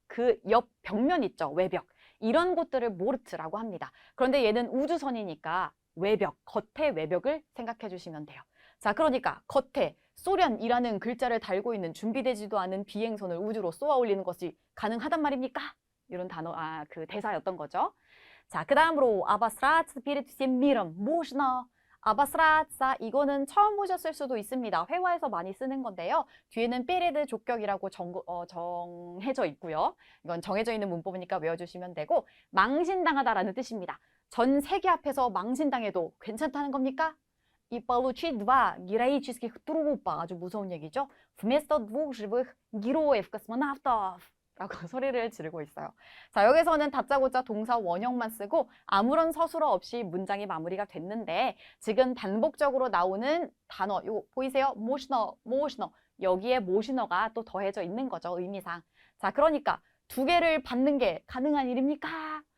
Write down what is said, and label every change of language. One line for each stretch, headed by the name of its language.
Korean: 그 옆 벽면 있죠. 외벽. 이런 곳들을 모르트라고 합니다. 그런데 얘는 우주선이니까 외벽, 겉의 외벽을 생각해 주시면 돼요. 자, 그러니까 겉에 소련이라는 글자를 달고 있는 준비되지도 않은 비행선을 우주로 쏘아 올리는 것이 가능하단 말입니까? 이런 단어, 그 대사였던 거죠. 자, 그 다음으로
Russian: обосраться перед всем миром можно?
Korean: обосраться 이거는 처음 보셨을 수도 있습니다. 회화에서 많이 쓰는 건데요. 뒤에는 перед 족격이라고 정해져 있고요. 이건 정해져 있는 문법이니까 외워주시면 되고 망신당하다라는 뜻입니다. 전 세계 앞에서 망신당해도 괜찮다는 겁니까?
Russian: и получить два героических трупа.
Korean: 아주 무서운 얘기죠.
Russian: вместо двух живых героев, космонавтов.
Korean: 라고 소리를 지르고 있어요. 자, 여기서는 다짜고짜 동사 원형만 쓰고 아무런 서술어 없이 문장이 마무리가 됐는데 지금 반복적으로 나오는 단어, 이거 보이세요? 모시너, 모시너. 여기에 모시너가 또 더해져 있는 거죠, 의미상. 자, 그러니까 두 개를 받는 게 가능한 일입니까?